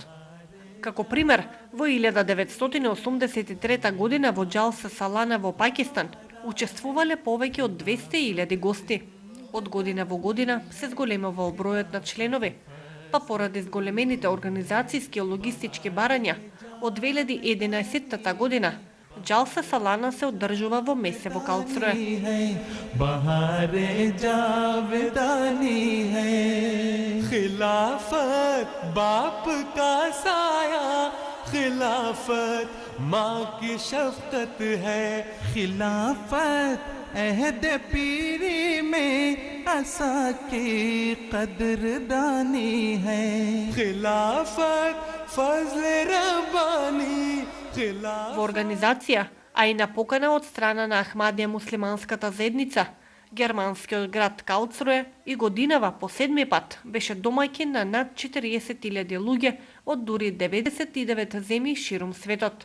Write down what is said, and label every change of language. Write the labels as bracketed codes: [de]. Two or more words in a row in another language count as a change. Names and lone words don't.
[mk] Како пример, во 1983 година во џалса салана во Пакистан учествувале повеќе од 200.000 гости. Од година во година се зголемува бројот на членови, па поради зголемените организацијски и логистички барања, од 2011 година џалса салана се одржува во Месево Калцруе. [ur] بہارے جاودانی ہے خلافت باپ کا سایہ خلافت ماں کی شفقت ہے خلافت عہد پیری میں عصا کی قدردانی ہے خلافت فضل ربانی [mk] Во организација, а и на покана од страна на Ахмадија муслиманската заедница, германскиот град Калцруе и годинава по 7ми пат беше домаќин на над 40.000 луѓе од дури 99 земји ширум светот.